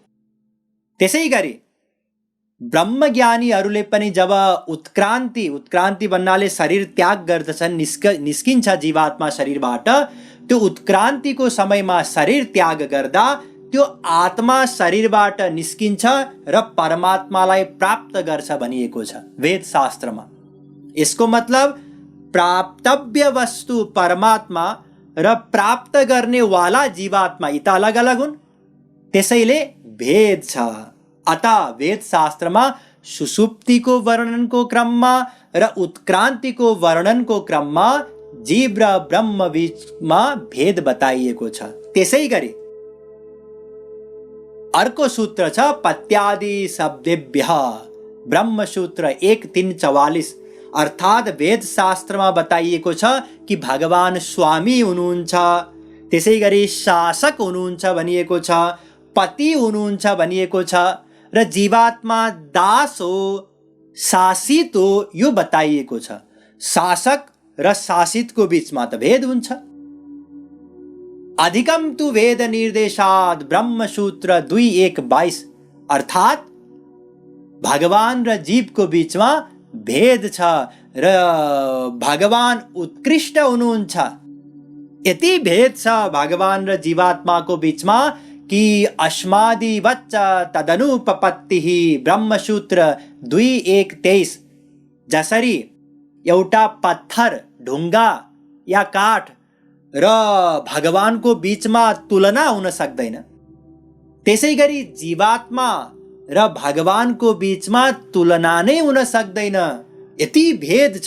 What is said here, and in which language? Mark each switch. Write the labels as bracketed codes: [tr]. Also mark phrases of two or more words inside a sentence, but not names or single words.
[ne] त्यसै गरी ब्रह्मज्ञानीहरूले पनि जब उत्क्रान्ति भन्नाले शरीर त्याग गर्दछन्, निस्किन्छ जीवात्मा शरीरबाट, त्यो उत्क्रान्तिको समयमा शरीर त्याग गर्दा त्यो आत्मा शरीरबाट निस्किन्छ र परमात्मालाई प्राप्त गर्छ भनिएको छ वेदशास्त्रमा। यसको मतलब प्राप्तव्य वस्तु परमात्मा र प्राप्त गर्ने वाला जीवात्मा यी त अलग अलग हुन्, त्यसैले भेद छ। अतः वेदशास्त्रमा सुषुप्तिको वर्णनको क्रममा र उत्क्रान्तिको वर्णनको क्रममा जीव र ब्रह्म बीचमा भेद बताइएको छ। त्यसै गरी अर्को सूत्र छ [sa] पत्यादि शब्देभ्यः [ne] ब्रह्मसूत्र 1:344 अर्थात् वेदशास्त्रमा बताइएको छ कि भगवान स्वामी हुनुहुन्छ, त्यसै गरी शासक हुनुहुन्छ भनिएको छ, पति हुनुहुन्छ भनिएको छ र जीवात्मा दास हो, शासित हो, यो बताइएको छ। शासक र शासितको बीचमा त भेद हुन्छ। [sa] अधिकम तु वेद निर्देशात् [ne] ब्रह्मसूत्र 2:1-22 अर्थात् भगवान र जीवको बीचमा भेद छ र भगवान उत्कृष्ट हुनुहुन्छ। यति भेद छ भगवान र जीवात्माको बीचमा कि [sa] अस्मादिवच्च तदनुपपत्तिः [ne] ब्रह्मसूत्र 2:1-23 जसरी एउटा पत्थर, ढुङ्गा या काठ र भगवानको बीचमा तुलना हुन सक्दैन, त्यसै गरी जीवात्मा र भगवानको बीचमा तुलना नै हुन सक्दैन, यति भेद छ।